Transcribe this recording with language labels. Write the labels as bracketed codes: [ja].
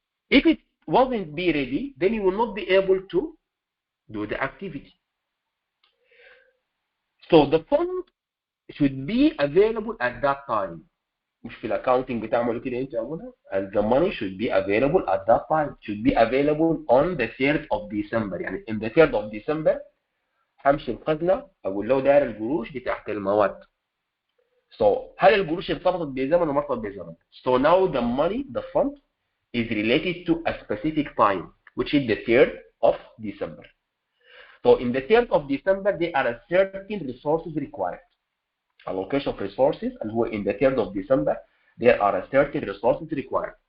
[en] If it wasn't be ready, then you will not be able to do the activity. So the fund should be available at that time. [ar] مش في الاكاونتنج بتعملوا كده انت عموما. [en] And the money should be available at that time. Should be available on the 3rd of December. [ar] يعني [en] in the 3rd of December [ar] همشي الخزنه اقول له داير القروش بتاعت المواد. [en] So [ar] هل القروش ارتبطت بزمن [en] ولا ما ارتبطت بزمن؟ So now the money, the fund is related to a specific time, which is the 3rd of December. So in the 3rd of December, there are certain resources required. Allocation of resources, and in the 3rd of December, there are certain resources required.